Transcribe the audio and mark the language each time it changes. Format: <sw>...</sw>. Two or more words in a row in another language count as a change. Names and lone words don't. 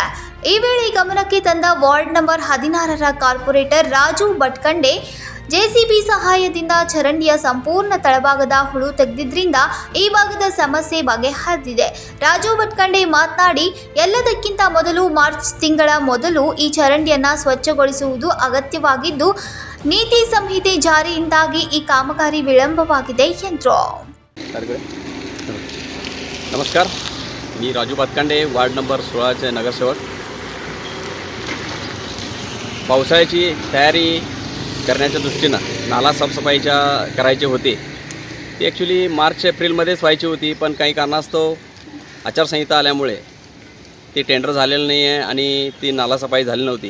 <kn>ಈ ವೇಳೆ ಗಮನಕ್ಕೆ ತಂದ ವಾರ್ಡ್ ನಂಬರ್ 16ರ ಕಾರ್ಪೊರೇಟರ್ ರಾಜು ಭಟ್ಕಂಡೆ ಜೆಸಿಬಿ ಸಹಾಯದಿಂದ ಚರಂಡಿಯ ಸಂಪೂರ್ಣ ತಳಭಾಗದ ಹುಳು ತೆಗೆದಿದ್ದರಿಂದ ಈ ಭಾಗದ ಸಮಸ್ಯೆ ಬಗೆಹರಿದಿದೆ. ರಾಜು ಭಟ್ಕಂಡೆ ಮಾತನಾಡಿ, ಎಲ್ಲದಕ್ಕಿಂತ ಮೊದಲು ಮಾರ್ಚ್ ತಿಂಗಳ ಮೊದಲು ಈ ಚರಂಡಿಯನ್ನು ಸ್ವಚ್ಛಗೊಳಿಸುವುದು ಅಗತ್ಯವಾಗಿದ್ದು, ನೀತಿ ಸಂಹಿತೆ ಜಾರಿಯಿಂದಾಗಿ ಈ ಕಾಮಗಾರಿ ವಿಳಂಬವಾಗಿದೆ ಎಂದರು.</kn> <mr>नमस्कार, मी राजू भातकांडे, वार्ड नंबर 16चे नगरसेवक. पावसाळ्याची तयारी करण्याच्या दृष्टीनं नाला साफसफाईच्या करायची होती. ती ॲक्च्युली मार्च-एप्रिलमध्येच व्हायची होती, पण काही कारणास्तव आचारसंहिता आल्यामुळे ती टेंडर झालेलं नाही आहे आणि ती नाला सफाई झाली नव्हती.</mr>